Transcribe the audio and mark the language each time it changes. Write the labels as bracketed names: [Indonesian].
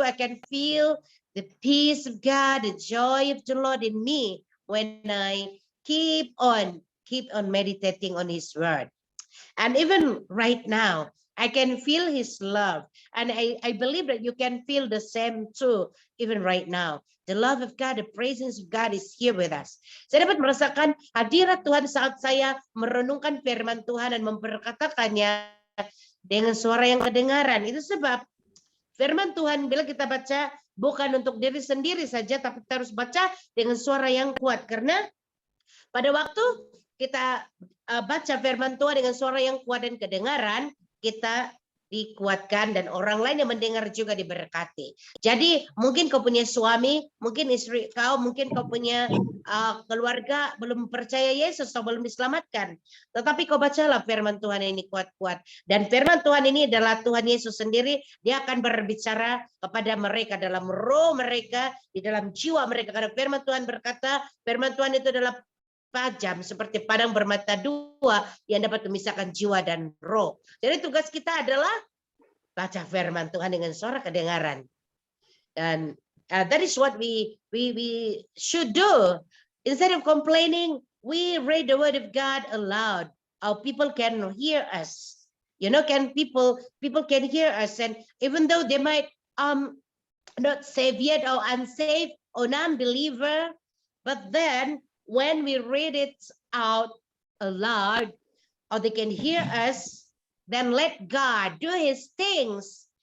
[English] I can feel the peace of God, the joy of the Lord in me when I keep on meditating on His word. And even right now, I can feel His love, and I believe that you can feel the same too, even right now. The love of God, the presence of God is here with us. [Malay] Saya dapat merasakan hadirat Tuhan saat saya merenungkan firman Tuhan dan memperkatakannya dengan suara yang kedengaran. Itu sebab firman Tuhan bila kita baca bukan untuk diri sendiri saja, tapi kita harus baca dengan suara yang kuat. Karena pada waktu kita baca firman Tuhan dengan suara yang kuat dan kedengaran, kita dikuatkan dan orang lain yang mendengar juga diberkati. Jadi mungkin kau punya suami, mungkin istri kau, mungkin kau punya keluarga belum percaya Yesus atau belum diselamatkan. Tetapi kau bacalah firman Tuhan ini kuat-kuat. Dan firman Tuhan ini adalah Tuhan Yesus sendiri. Dia akan berbicara kepada mereka dalam roh mereka, di dalam jiwa mereka. Karena firman Tuhan berkata, firman Tuhan itu adalah tajam seperti padang bermata dua yang dapat memisahkan jiwa dan roh. Jadi tugas kita adalah baca firman Tuhan dengan suara kedengaran. [English] Dan that is what we should do. Instead of complaining, we read the word of God aloud. Our people can hear us. You know, people can hear us, and even though they might not saved yet or unsaved or non-believer, but then when we read it out aloud, or they can hear us, then let God do His things.